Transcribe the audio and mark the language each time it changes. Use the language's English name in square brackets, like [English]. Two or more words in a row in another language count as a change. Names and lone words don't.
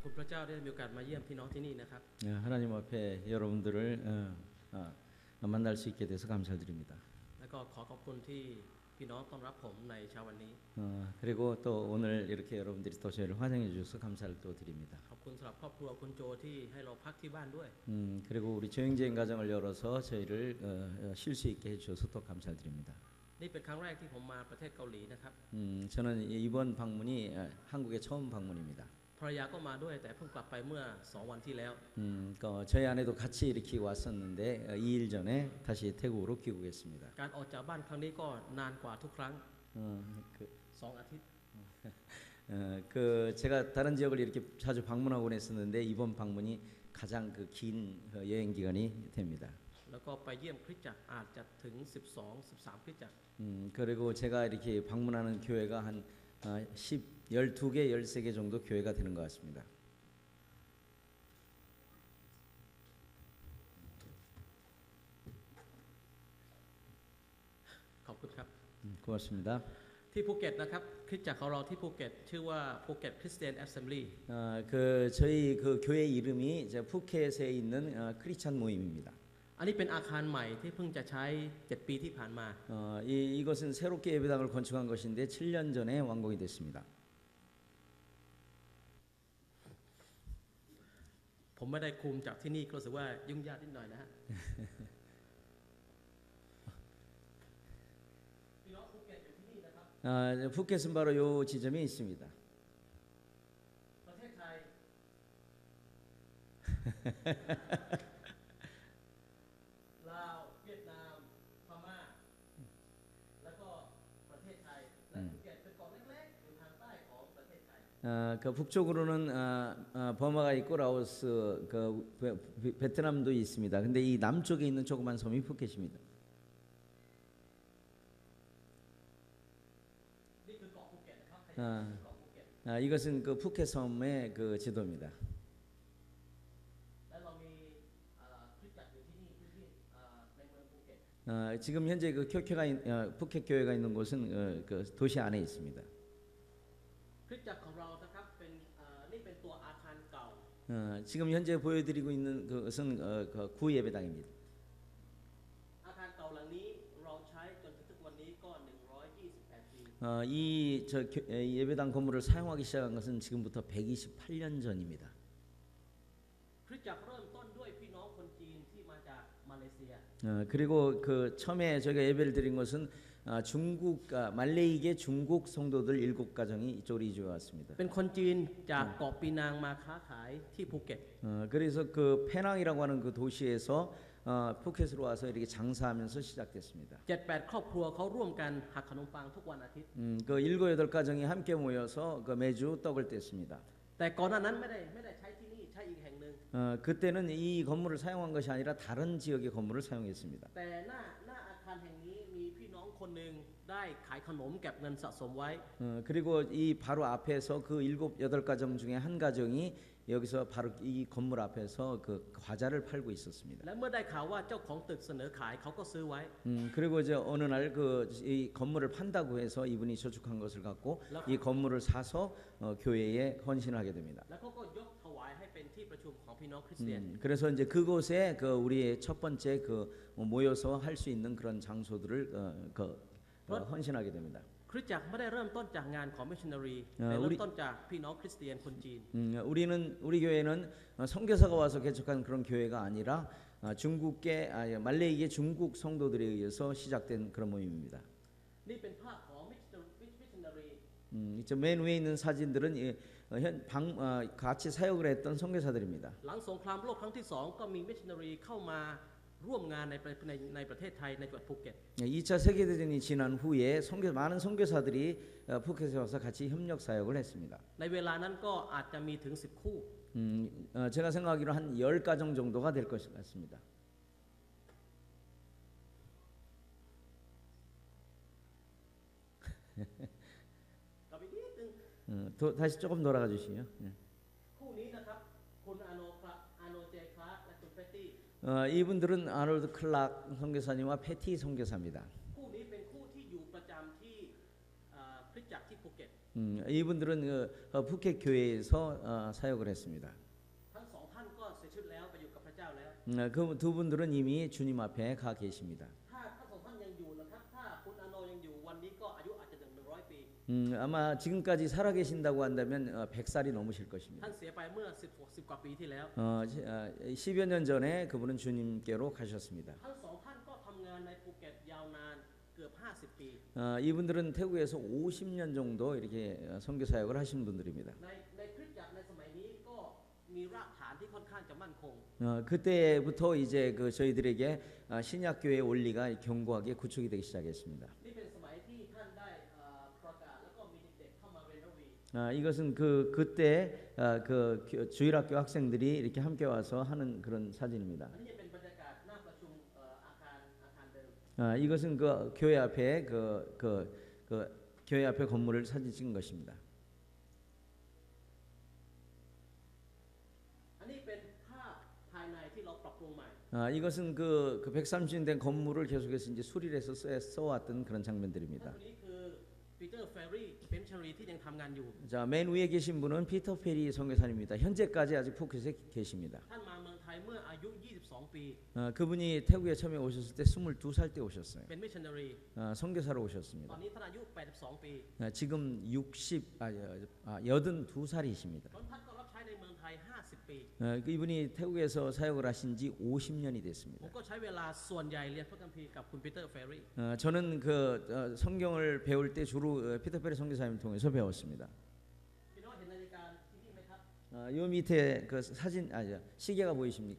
[Thai] พระเจ้าได้มีโอกาสมาเยี่ยมพี่น้องที่นี่นะครับ [Korean] 하나님 앞에 여러분들을 만날 수 있게 돼서 감사드립니다. [Thai] แล้วก็ขอขอบคุณที่พี่น้องต้อนรับผมในเช้าวันนี้ [Korean] 그리고 또 오늘 이렇게 여러분들이 또 저희를 환영해 주셔서 감사를 또 드립니다. [Thai] ขอบคุณสำหรับครอบครัวคุณโจที่ให้เราพักที่บ้านด้วย [Korean] 그리고 우리 조영재인 가정을 열어서 저희를 쉴 수 있게 해주셔서 또 감사드립니다. [Thai] นี่เป็นครั้งแรกที่ผมมาประเทศเกาหลีนะครับ [Korean] 저는 이번 방문이 한국의 처음 방문입니다. [Thai] ภรรยาก็มาด้วยแต่เพิ่งกลับไปเมื่อ2 วันที่แล้ว [Korean] 저희 아내도 같이 이렇게 왔었는데 2일 전에 다시 태국으로 귀국했습니다. [Thai] การออกจากบ้านครั้งนี้ก็นานกว่าทุกครั้ง 2 อาทิตย์ [Korean] 제가 다른 지역을 이렇게 자주 방문하곤 했었는데 이번 방문이 가장 긴 여행 기간이 됩니다. [Thai] แล้วก็ไปเยี่ยมคริสตจักรอาจจะถึง12-13 คริสตจักร [Korean] 그리고 제가 이렇게 방문하는 교회가 한 12개, 13개 정도 교회가 되는 것 같습니다. [Thai] ขอบคุณครับ [Korean] 고맙습니다. [Thai] ที่ภูเก็ตนะครับคริสตจักรของเราที่ภูเก็ตชื่อว่าภูเก็ตคริสเตียนแอสเซมบลี [Korean] 저희 그 교회 이름이 이제 푸켓에 있는 크리스찬 모임입니다. [Thai] อันนี้เป็นอาคารใหม่ที่เพิ่งจะใช้7 ปีที่ผ่านมา [Korean] 이것은 새롭게 예배당을 건축한 것인데 7년 전에 완공이 됐습니다. [Thai] ผมไม่ได้คุมจากที่นี่ก็รู้สึกว่ายุ่งยากนิดหน่อยนะฮะ พี่น้องภูเก็ตอยู่ที่นี่นะครับ [Korean] 푸켓은 바로 요 지점에 있습니다. [Thai] ประเทศไทย ลาวเวียดนามพม่าแล้วก็ประเทศไทยและภูเก็ตเป็นเกาะเล็กๆอยู่ทางใต้ของประเทศไทย [Korean] 그 북쪽으로는 버마가 있고 라오스, 그 베트남도 있습니다. 근데 이 남쪽에 있는 조그만 섬이 푸켓입니다. [Thai] นี่คือเกาะภูเก็ตนะครับใครอยากไปเกาะภูเก็ต [Korean] 이것은 그 푸켓 섬의 그 지도입니다. [Thai] และเรามีคริสตจักรอยู่ที่นี่พื้นที่ในเมืองภูเก็ต [Korean] 지금 현재 그 푸켓 교회가 있는 곳은 그 도시 안에 있습니다. [Thai] คริสตจักรของเรานะครับเป็นนี่เป็นตัวอาคารเก่า [Korean] 지금 현재 보여드리고 있는 것은 그 구예배당입니다. [Thai] อาคารเก่าหลังนี้เราใช้จนถึงทุกวันนี้ก็128 ปี [Korean] 이 예배당 건물을 사용하기 시작한 것은 지금부터 128년 전입니다. [Thai] คริสตจักรเริ่มต้นด้วยพี่น้องคนจีนที่มาจากมาเลเซีย [Korean] 그리고 그 처음에 저희가 예배를 드린 것은 말레이계 중국 성도들 7가정이 이쪽으로 이주해 왔습니다. [Thai] เป็นคนจีนจากเกาะปีนังมาค้าขายที่ภูเก็ต [Korean] 그래서 그 페낭이라고 하는 그 도시에서 푸켓으로 와서 이렇게 장사하면서 시작됐습니다. [Thai] 7-8 ครอบครัวเขาร่วมกันหักขนมปังทุกวันอาทิตย์ [Korean] 그 7-8가정이 함께 모여서 그 매주 떡을 뗐습니다. [Thai] แต่ก่อนหน้านั้นไม่ได้ใช้ที่นี่ใช้อีกแห่งหนึ่ง [Korean] 그때는 이 건물을 사용한 것이 아니라 다른 지역의 건물을 사용했습니다. [Thai] แต่หน้าอาคารแห่งนี้มีพี่น้องคนหนึ่งได้ขายขนมเก็บเงินสะสมไว้ [Korean] 그리고 이 바로 앞에서 그 7-8가정 중에 한 가정이 여기서 바로 이 건물 앞에서 그 과자를 팔고 있었습니다. [Thai] และเมื่อได้ข่าวว่าเจ้าของตึกเสนอขายเขาก็ซื้อไว้ [Korean] 그리고 이제 어느 날 그 이 건물을 판다고 해서 이분이 저축한 것을 갖고 이 건물을 사서 교회에 헌신하게 됩니다. [Thai] แล้วเขาก็ยกถวายให้เป็นที่ประชุมของพี่น้องคริสเตียน [Korean] 그래서 이제 그곳에 그 우리의 첫 번째 그 모여서 할 수 있는 그런 장소들을 헌신하게 됩니다. [Thai] คริสตจักรไม่ได้เริ่มต้นจากงานของมิชชันนารีแต่เริ่มต้นจากพี่น้องคริสเตียนคนจีน [Korean] 우리 교회는 선교사가 와서 개척한 그런 교회가 아니라 말레이계 중국 성도들에 의해서 시작된 그런 모임입니다. [Thai] นี่เป็นภาพของมิชชันนารี [Korean] 맨 위에 있는 사진들은 같이 사역을 했던 선교사들입니다. [Thai] หลังสงครามโลกครั้งที่ 2ก็มีมิชชันนารีเข้ามาร่วมงานในประเทศไทยในจังหวัดภูเก็ต [Korean] 2차 세계대전이 지난 후에 많은 선교사들이 푸켓에 와서 같이 협력 사역을 했습니다. [Thai] ในเวลานั้นก็อาจจะมีถึง10 คู่ [Korean] 제가 생각하기로 한 10가정 정도가 될 것 같습니다. 다시 조금 돌아가 주시요. [Thai] คู่นี้นะครับคุณอาโนเจคลาร์กและคุณเฟตตี้ [Korean] 이분들은 아놀드 클락 선교사님과 패티 선교사입니다. [Thai] คู่นี้เป็นคู่ที่อยู่ประจำที่คริสตจักรที่ภูเก็ต [Korean] 이분들은 푸켓 교회에서 사역을 했습니다. [Thai] ทั้งสองท่านก็เสียชีวิตแล้วไปอยู่กับพระเจ้าแล้ว [Korean] 그 두 분들은 이미 주님 앞에 가 계십니다. [Thai] ถ้าทั้งสองท่านยังอยู่นะครับถ้าคุณอาโนยังอยู่วันนี้ก็อายุอาจจะถึง100 ปี [Korean] 아마 지금까지 살아 계신다고 한다면 100살이 넘으실 [Thai] ท่า [Korean] 것입니다. [Thai] นเสียไปเมื่อ10 กว่าปีที่แล้ว [Korean] 10여 년 전에 그분은 주님께로 가셨습니다. [Thai] ทั้งสองท่านก็ทำงานในภูเก็ตยาวนานเกือบ50 ปี [Korean] 이분들은 태국에서 50년 정도 이렇게 선교 사역을 하신 분들입니다. [Thai] ในคริสตจักรในสมัยนี้ก็มีรากฐานที่ค่อนข้างจะมั่นคง [Korean] 그때부터 이제 저희들에게 신약 교회의 원리가 견고하게 구축이 되기 시작했습니다. [Thai] นี่เป็นสมัยที่ท่านได้ประกาศแล้วก็มีเด็กๆเข้ามาเรียนระวี [Korean] 이것은 그때 주일학교 학생들이 이렇게 함께 와서 하는 그런 사진입니다. [Thai] อันนี้จะเป็นบรรยากาศหน้าประชุมอาคารเดิม [Korean] 이것은 그 교회 앞에 교회 앞에 건물을 사진 찍은 것입니다. [Thai] อันนี้เป็นภาพภายในที่เราปรับปรุงใหม่ [Korean] 이것은 그 130년 된 건물을 계속해서 이제 수리해서 써왔던 그런 [Thai] และ [Korean] 장면들입니다. [Thai] คนนี้คือปีเตอร์เฟรรี่เป็นชลีที่ยังทำงานอยู่ [Korean] 자, 맨 위에 계신 분은 피터 페리 선교사님입니다. 현재까지 아직 푸켓에 계십니다. [Thai] ท่านมาเมืองไทยเมื่ออายุ 22 ปี [Korean] 그분이 태국에 처음에 오셨을 때 22살 때 오셨어요. [Thai] เป็นมิชชันนารี [Korean] 선교사로 [Thai] ตอ [Korean] 오셨습니다. [Thai] นนี้ท่านอายุ 82 ปี [Korean] 지금 82살이십니다. [Thai] ท่านก็รับใช้ในเมืองไทย 50 ปี [Korean] 이분이 태국에서 사역을 하신 지 50년이 [Thai] ผม [Korean] 됐습니다. [Thai] ก็ใช้เวลาส่วนใหญ่เรียนพระคัมภีร์กับคุณปีเตอร์เฟรรี่ [Korean] 저는 성경을 배울 때 주로 피터 페리 선교사님 통해서 배웠습니다. [Thai] พี่น้องเห็นนาฬิกาที่นี่ไหมครับ [Korean] 요 밑에 그 사진 시계가 보이십니까?